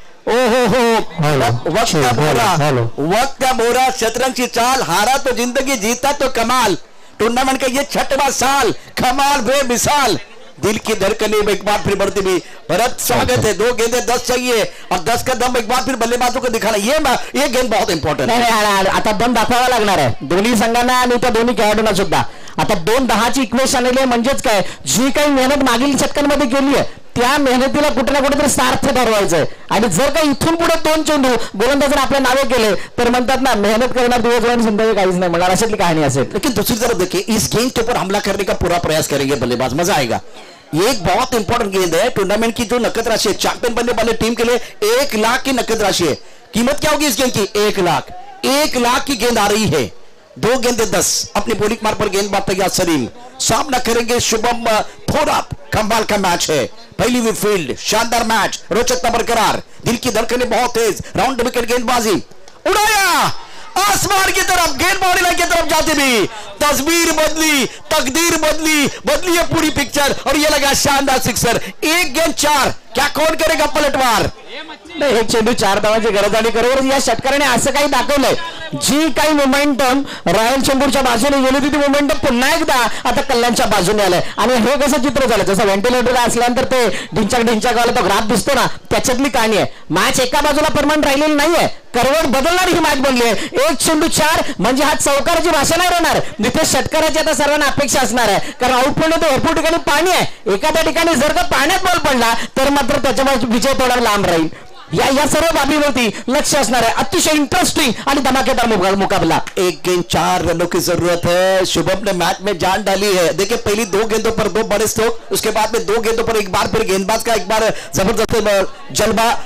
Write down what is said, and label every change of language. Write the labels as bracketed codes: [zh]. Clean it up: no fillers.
[hi] ओहो वक्त का बोरा. शतरंज की चाल. हारा तो जिंदगी, जीता तो कमाल. टूर्नामेंट का ये 6वां साल. कमाल बेमिसाल. दिल की धड़कने में एक बार फिर बढ़ती हुई। भरत स्वागत है, 2 गेंदें 10 चाहिए और 10 का दम एक बार फिर बल्लेबाजों को दिखाना, ये गेंद बहुत इंपॉर्टेंट है। [mr] नाही, आता दम दाखवावा लागणार आहे दोन्ही संघांना आणि त्या दोन्ही खेळाडूंना सुद्धा. आता 2-10ची इक्वेशन आलेली आहे, म्हणजेच काय, जी काही मेहनत मागील षटकांमध्ये केली आहे त्या मेहनतीला कुठे ना कुठेतरी सार्थ ठरवायचंय. आणि जर का इथून पुढे 2 चेंडू गोलंदाजांना आपल्या नावे केले तर म्हणतात ना, मेहनत करणार दिवसभर आणि संध्याकाळी काहीच नाही म्हणणार, अशातली कहाणी असेल. [hi] लेकिन दूसरी तरफ देखिए, इस गेंद के ऊपर हमला करने का पूरा प्रयास करेंगे बल्लेबाज, मजा आएगा. ये एक बहुत इंपॉर्टेंट गेंद है. टूर्नामेंट की जो नकद राशि है चैंपियन बनने वाले टीम के लिए 1 लाख की नकद राशि है. कीमत क्या होगी इस गेंद की? 1 लाख. 1 लाख की गेंद आ रही है. 2 गेंदे 10. अपने बॉलिंग मार्ग पर गेंदबाज तैयार सलीम, सामना करेंगे शुभम थोराप. कमाल का मैच है, पहली हुई फील्ड, शानदार मैच, रोचकता बरकरार, दिल की धड़कनें बहुत तेज, राउंड विकेट गेंदबाजी, उड़ाया आसमान की तरफ, गेंद बाउंड्री लाइन की तरफ जाती भी, तस्वीर बदली, तकदीर बदली है पूरी पिक्चर और ये लगा शानदार सिक्सर. 1 गेंद 4. क्या कौन करेगा पलटवार? [mr] एक चेंडू 4 धावांची गरज आणि बरोबर या षटकाराने असं काही दाखवलंय, जी काही मोमेंटम रॉयल चेंबूरच्या बाजूने गेली होती ती मोमेंटम पुन्हा एकदा आता कल्याणच्या बाजूने आलंय. आणि हे कसं चित्र झालं, जसं व्हेंटिलेटरला असल्यानंतर ते ढिंचाक वाला तो ग्राफ दिसतो ना, त्याच्यातली कहाणी आहे. मॅच एका बाजूला परमनंट राहिलेली नाहीये, करवट बदलणारी ही मॅच बनली आहे. 1 चेंडू 4 म्हणजे हा चौकाराची भाषा नाही राहणार, जिथे षटकाराची आता सर्वांना अपेक्षा असणार आहे. कारण आउटफील्डमध्ये भरपूर ठिकाणी पाणी आहे, एखाद्या ठिकाणी जर का पाण्यात बॉल पडला तर मात्र त्याच्यामुळे विजय थोडा लांब राहील. या सर्व बाबीवरती लक्ष असणार आहे. अतिशय इंटरेस्टिंग आणि धमाकेदार मुकाबला. [hi] 1 गेंद 4 रनों की जरूरत है. शुभम ने मैच में जान डाली है. देखिए, पहली 2 गेंदों पर 2 बड़े स्ट्रोक, उसके बाद में 2 गेंदों पर एक बार फिर गेंदबाज का एक बार जबरदस्त जलवा.